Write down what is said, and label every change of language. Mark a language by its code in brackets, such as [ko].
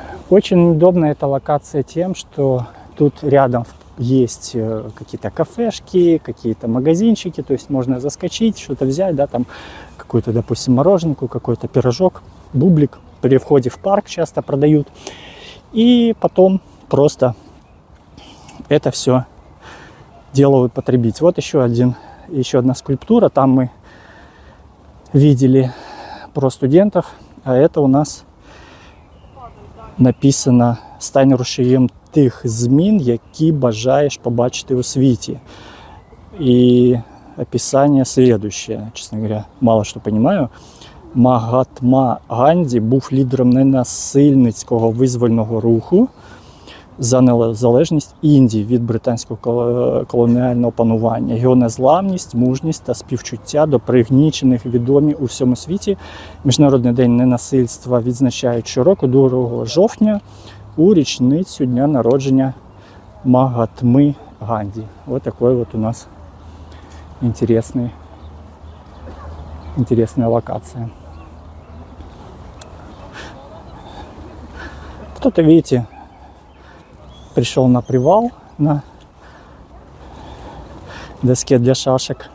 [ru] Очень удобна эта локация тем, что тут рядом есть какие-то кафешки, какие-то магазинчики, то есть можно заскочить, что-то взять, да, там какую-то, допустим, мороженку, какой-то пирожок, бублик. При входе в парк часто продают. И потом просто это все дело употребить. Вот еще одна скульптура. Там мы видели про студентов, а это у нас написано [uk] «Стань рушієм тих змін, які бажаєш побачити у світі». [ru] И описание следующее. Честно говоря, мало что понимаю. [uk] Магатма Ганді був лідером ненасильницького визвольного руху за незалежність Індії від британського колоніального панування. Його незламність, мужність та співчуття до пригнічених відомі у всьому світі. Міжнародний день ненасильства відзначають щороку 2 жовтня у річницю дня народження Магатми Ганді. [ru] Вот такой вот у нас интересная локация. Кто-то, видите, пришел на привал, на доске для шашек.